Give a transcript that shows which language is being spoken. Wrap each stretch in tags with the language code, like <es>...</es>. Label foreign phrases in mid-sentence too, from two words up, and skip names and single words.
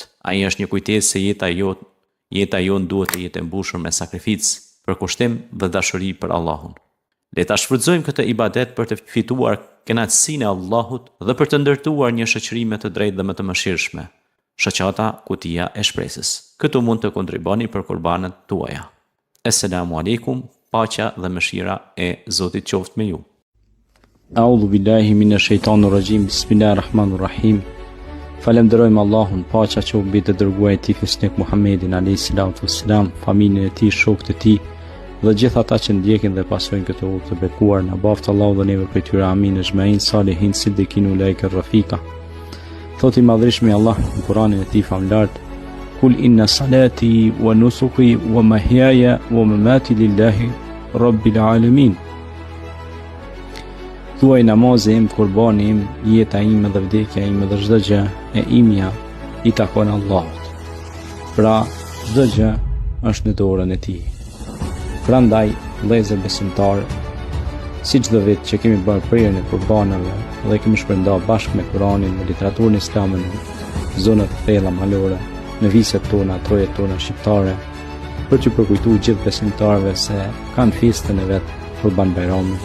<sq>Ai është një kujtesë se jeta jonë duhet të jetë e mbushur me sakrificë, përkushtim dhe dashuri për Allahun. Le ta shfrytëzojmë këtë ibadet për të fituar kënaqësinë e Allahut dhe për të ndërtuar një shoqëri më të drejtë dhe më të mëshirshme. Shoqata Kutia e Shpresës. Këtu mund të kontriboni për qurbanet tuaja.</sq> <ar>السلام عليكم,</ar> <sq>paqja dhe mëshira e Zotit qoftë me ju.</sq> <ar>أعوذ بالله من الشيطان الرجيم. بسم الله الرحمن الرحيم.</ar> <sq>Falenderojmë Allahun, paqja qoftë mbi të dërguarin e tij Fesnik Muhammedin</sq> <ar>عليه السلام,</ar> <sq>familjen e tij, shokët e tij dhe gjithë ata që ndjekin dhe pasojnë këtë udhë të bekuar. Na baft Allahu dhe neve prej tyre, amin.</sq> <ar>أجمعين الصالحين الصديقين أولئك رفيقا.</ar> <sq>Thoti madhrishmi Allah në Kur'anin e tij famlart:</sq> <ar>قل إن صلاتي ونسكي ومحياي ومماتي لله رب العالمين.</ar> <sq>Thuaj namazi im, qurbani im, jeta ime dhe vdekja ime dhe çdo gjë e imja i takon Allahut. Pra, çdo gjë është në dorën e tij. Prandaj, vëllezër besimtar, si çdo vit që kemi bërë prirjen e qurbanave dhe kemi shpërndarë bashkë me Kur'anin, me literaturën islame në zonat e thella malore, në viset tona, trojet tona shqiptare, për që përkujtuar gjithë besimtarëve se kanë festën e vet Kurban Bayramin.</sq>